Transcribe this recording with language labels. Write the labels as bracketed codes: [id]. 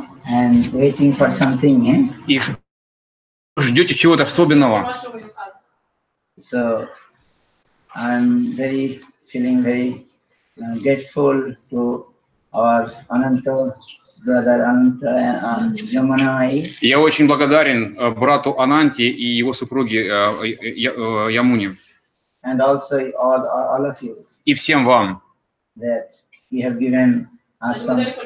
[en] And waiting for something, eh? [ru] И ждете чего-то особенного. [en] So, I'm feeling very grateful to our Ananta, brother Ananta and Yamuna. [ru] Я очень благодарен брату Ананте и его супруге Ямуне. [en] And also all of you. [ru] И всем вам. [en] That you have given us some.